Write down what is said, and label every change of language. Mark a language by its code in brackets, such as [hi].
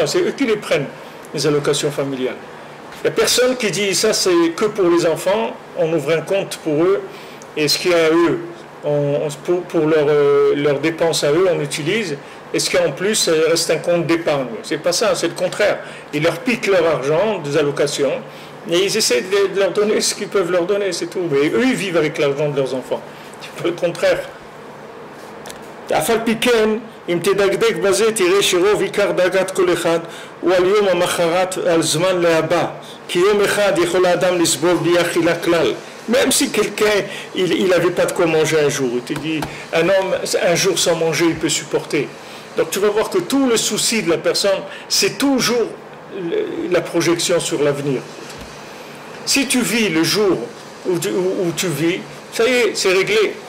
[fr] C'est eux qui les prennent, les allocations familiales. Il n'y a personne qui dit ça c'est que pour les enfants, on ouvre un compte pour eux, et ce qu'il y a à eux, pour leurs dépenses à eux, on utilise, et ce qu'il y a en plus, ça reste un compte d'épargne. C'est pas ça, c'est le contraire. Ils leur piquent leur argent des allocations, et ils essaient de leur donner ce qu'ils peuvent leur donner, c'est tout. Mais eux, ils vivent avec l'argent de leurs enfants. C'est pas le contraire. [he] אף על פי כן, אם תדקדק בזה, תראה שרוב עיקר דאגת כל אחד הוא על יום המחרת, על זמן להבא. כי יום אחד יכול האדם לסבול בלי אכילה כלל. [fr] Même si quelqu'un, il n'avait pas de quoi manger un jour, il te dit, un homme, un jour sans manger, il peut supporter. Donc tu vas voir que tout le souci de la personne, c'est toujours la projection sur l'avenir. Si tu vis le jour où tu vis, ça y est, c'est réglé.